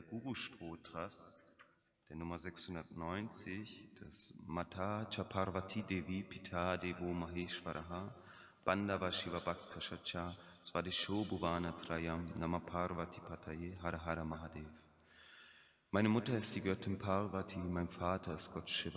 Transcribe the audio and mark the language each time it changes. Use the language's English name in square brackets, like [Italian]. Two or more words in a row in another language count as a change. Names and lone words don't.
[German] Guru-Stotras, der Nummer 690, das [Sanskrit] Mata cha Parvati Devi Pita Devo Maheshwaraha Bandava Shiva Bhakta Shacha Svadisho Bhuvana Trayam Nama Parvati Pataye Hara Hara Mahadev. [German] Meine Mutter ist die Göttin Parvati, mein Vater ist Gott Shiva.